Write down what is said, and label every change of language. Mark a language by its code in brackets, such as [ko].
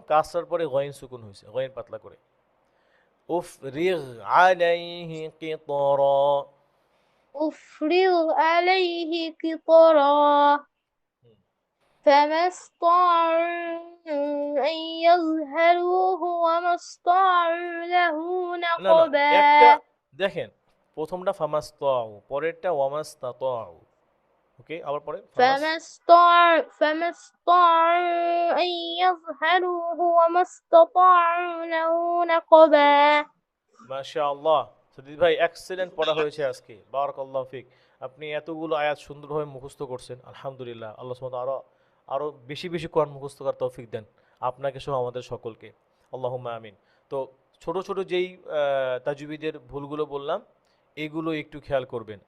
[bn] কাসরার পরে গয়েন সুকুন হয়েছে, গয়েন পাতলা করে। [ar] উফরিগ আলাইহি কিতরা। أفرغ عليه قطرا فما استطاعوا أن يظهروه وما استطاعوا له [bn] না না, [ar] نقبا [bn] একটা দেখেন, প্রথমটা [ar] ফামাস্তাউ, [bn] পরেরটা [ar] ওয়ামাস্তাতাউ। [bn] ওকে, আবার পরে [ar] فما استطاعوا أن يظهروه وما استطاعوا له نقبا [bn] মাশাআল্লাহ সাদিদ ভাই, এক্সেলেন্ট পড়া হয়েছে আজকে, [ar] বারাকাল্লাহু ফিক। [bn] আপনি এতগুলো আয়াত সুন্দরভাবে মুখস্থ করছেন, আলহামদুলিল্লাহ। আল্লাহ সুবহানাহু ওয়া তাআলা আরো বেশি বেশি কোরআন মুখস্থ করার তৌফিক দেন আপনাকে সহ আমাদের সকলকে, আল্লাহুম্মা আমিন। তো ছোট ছোট যেই তাজউইদের ভুলগুলো বললাম, এগুলো একটু খেয়াল করবেন।